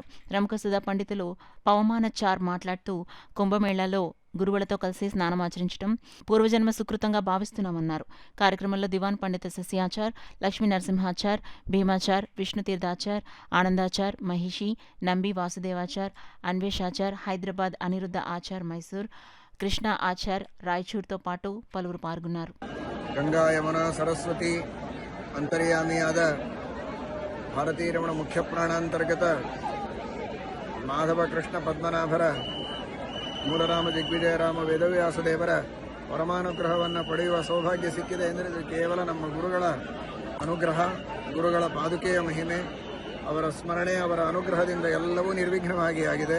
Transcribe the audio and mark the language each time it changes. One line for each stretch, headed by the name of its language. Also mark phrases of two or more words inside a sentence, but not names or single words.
Telugu: ప్రముఖ సుధా పండితులు పవమానచార్ మాట్లాడుతూ కుంభమేళాలో గురువులతో కలిసి స్నానమాచరించడం పూర్వజన్మ సుకృతంగా భావిస్తున్నామన్నారు. కార్యక్రమంలో దివాన్ పండిత శశియాచార్, లక్ష్మీ నరసింహాచార్, భీమాచార్, విష్ణుతీర్థాచార్, ఆనందాచార్, మహిషి, నంబి వాసుదేవాచార్, అన్వేషాచార్, హైదరాబాద్ అనిరుద్ధ ఆచార్, మైసూర్, కృష్ణ ఆచార్, రాయచూర్తో పాటు పలువురు పాల్గొన్నారు.
Kannada: ಗಂಗಾ ಯಮುನಾ ಸರಸ್ವತಿ ಅಂತರ್ಯಾಮಿಯಾದ ಭಾರತೀಯ ರಮಣ ಮುಖ್ಯ ಪ್ರಾಣಾಂತರ್ಗತ ಮಾಧವ ಕೃಷ್ಣ ಪದ್ಮನಾಭರ ಮೂಲರಾಮ ದಿಗ್ವಿಜಯರಾಮ ವೇದವ್ಯಾಸದೇವರ ಪರಮಾನುಗ್ರಹವನ್ನು ಪಡೆಯುವ ಸೌಭಾಗ್ಯ ಸಿಕ್ಕಿದೆ ಎಂದರೆ ಇದು ಕೇವಲ ನಮ್ಮ ಗುರುಗಳ ಅನುಗ್ರಹ, ಗುರುಗಳ ಪಾದುಕೆಯ ಮಹಿಮೆ, ಅವರ ಸ್ಮರಣೆ, ಅವರ ಅನುಗ್ರಹದಿಂದ ಎಲ್ಲವೂ ನಿರ್ವಿಘ್ನವಾಗಿ ಆಗಿದೆ.